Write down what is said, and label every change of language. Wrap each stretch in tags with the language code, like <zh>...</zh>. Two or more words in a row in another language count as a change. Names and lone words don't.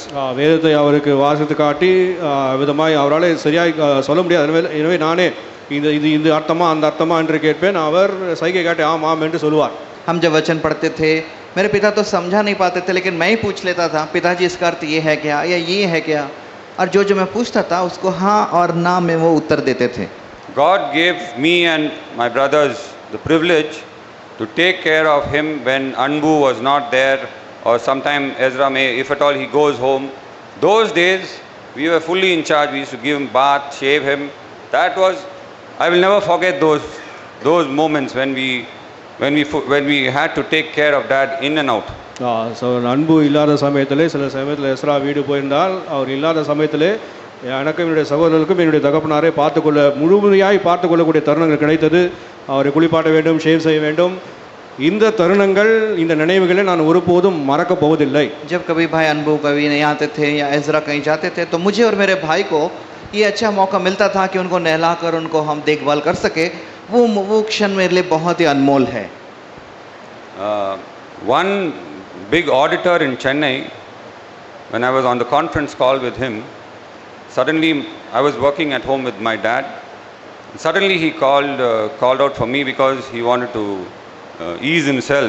<ta>வேதத்தை அவருக்கு வாசித்து காட்டி விதமாய் அவரால் சரியாய் சொல்ல முடியாது. எனவே நானே இந்த அர்த்தமா அந்த அர்த்தமா என்று கேட்பேன். அவர் சைகை காட்டி ஆம் ஆம் என்று சொல்லுவார்.</ta> <hi>हम जब वचन पढ़ते थे, मेरे पिता तो समझा नहीं पाते थे, लेकिन मैं ही पूछ लेता था, पिताजी इसका अर्थ ये है क्या या ये है क्या, और जो मैं पूछता था उसको हाँ और ना में वो उत्तर देते थे.</hi> <en>God gave me and my brothers the privilege to take care of him when Anbu was not there, or sometime Ezra may, if at all he goes home. Those days We were fully in charge. We used to give him bath, shave him. That was, I will never forget those moments when we had to take care of dad in and out.</en> <ta>ஸோ அன்பு இல்லாத சமயத்தில் சில சமயத்தில் எஸ்ரா வீடு போயிருந்தால் அவர் இல்லாத சமயத்தில் எனக்கும் என்னுடைய சகோதரர்களுக்கும் என்னுடைய தகப்பனாரை முழுமையாய் பார்த்து கொள்ளக்கூடிய தருணங்கள் கிடைத்தது. அவரை குளிப்பாட்ட வேண்டும், ஷேவ் செய்ய வேண்டும். இந்த தருணங்கள், இந்த நினைவுகளை நான் ஒருபோதும் மறக்கப் போவதில்லை.</ta> <hi>जब कभी भाई अनबू कभी नहीं आते थे या एजरा कहीं जाते थे तो मुझे और मेरे भाई को ये अच्छा मौका मिलता था कि उनको नहलाकर उनको हम देखभाल कर सके. वो क्षण मेरे लिए बहुत ही अनमोल है.</hi> <en>One big auditor in Chennai, when I was on the conference call with him, suddenly I was working at home with my dad. Suddenly he called out for me because he wanted to ease himself.</en>